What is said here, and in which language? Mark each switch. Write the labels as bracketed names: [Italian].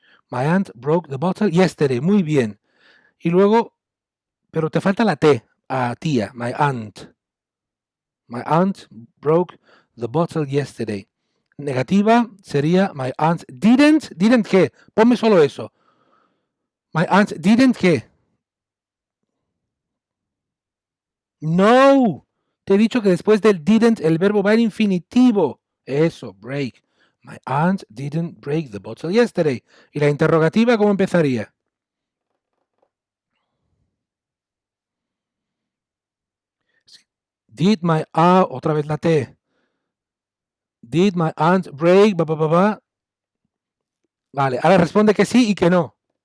[English] My aunt broke the bottle yesterday. [Spanish] Muy bien. Y luego, pero te falta la T, a tía, [English] my aunt. My aunt broke the bottle yesterday. [Spanish] Negativa sería [English] my aunt didn't. ¿Didn't [Spanish] qué? Ponme solo eso. [English] My aunt didn't [Spanish] qué. No. Te he dicho que después del didn't el verbo va en infinitivo. Eso, break. [English] My aunt didn't break the bottle yesterday. [Spanish] ¿Y la interrogativa cómo empezaría? [English] Did my aunt, [Spanish] otra vez la T. [English] Did my aunt break, [Spanish] Vale, ahora responde que sí y que no.